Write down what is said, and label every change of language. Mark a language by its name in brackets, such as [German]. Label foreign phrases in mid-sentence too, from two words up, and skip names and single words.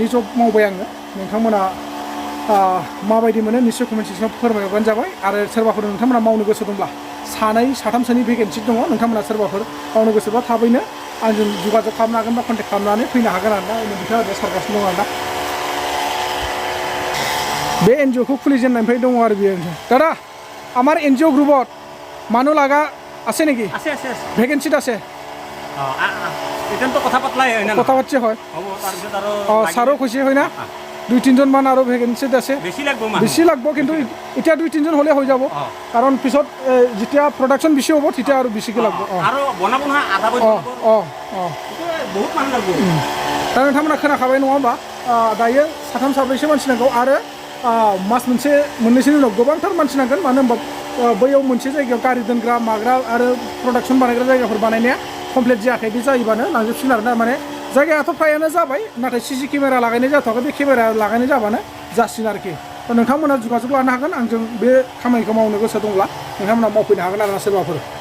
[Bodo] जब मावबाय आङो नोंथांमोना माबायदि मोनो निश्चय कमेन्ट सेक्सनाव फोरमायहरबानो जाबाय आरो सोरबाफोर नोंथांमोना मावनो गोसो दंब्ला 2-3सोनि भेकेन्सि दङ नोंथांमोना सोरबाफोर मावनो गोसोबा थाबैनो आंजों जगाजग खालामनो हागोन बा कन्टेक्ट खालामनानै फैनो हागोन आरोना बिथाङा ओरैनो सारगासिनो दं आरोना बे NGOखौ खुलिजेननायनिफ्राय दङ आरो बियो दादा [Assamese] আমাৰ NGO গ্ৰুপত মানুহ লাগা আছে নেকি আছে ভেকেন্সি আছে এতিয়াতো কথা পাতলাই হয় না কথা পাতিছে হয় হ'ব তাৰপিছত আৰু ছাৰো কৈছে হয় না 2-3জন মান আৰু ভেকেঞ্চি আছে বেছি লাগব বেছি লাগব কিন্তু এতিয়া 2-3জন হ'লে হৈ যাব কাৰণ পিছত যেতিয়া প্ৰডাকশ্যন বেছি হ'ব তেতিয়া আৰু বেছিকৈ লাগব আৰু বনাব নহয় আধা বছৰ বহুত মানুহ লাগব [Bodo] दा नोंथांमोना खोनाखाबाय नङा होमबा दायो 3-4 मानसि नांगौ आरो मास मोननैसोनि उनाव गोबांथार मानसि नांगोन मानो होनबा बैयाव मोनसे जायगायाव गारि दोनग्रा माग्रा आरो प्रडाक्सन बानायग्रा जायगाफोर बानायनाया कमप्लिट जायाखै बे जायोबानो लांजोबसिगोन आरोना माने जायगायाथ' फ्रायानो जाबाय नाथाय [English] CC camera [Bodo] लागायनाय जाथ'वाखै बे केमेरा लागायनाय जाबानो जासिगोन आरोखि दा नोंथांमोना जुगाजुग लानो हागोन आंजों बे खामानिखौ मावनो गोसो दंब्ला नोंथांमोना मावफैनो हागोन आरोना सोरबाफोर